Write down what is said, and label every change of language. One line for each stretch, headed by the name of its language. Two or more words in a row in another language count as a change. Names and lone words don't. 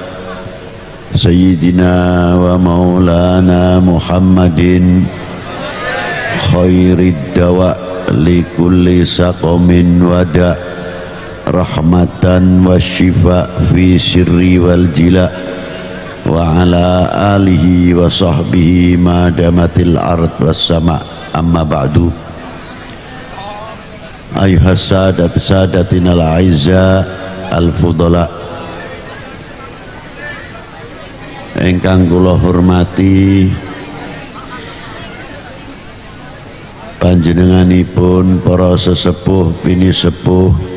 Arabic: سيدنا ومولانا محمد خير الدواء لكل سقم ودواء، رحمة وشفاء في السر والجلاء، وعلى آله وصحبه ما دامت الأرض والسماء. أما بعد, أيها السادة الأعزاء الفضلاء,
Javanese: ingkang kula hormati panjenenganipun para sesepuh bini sepuh,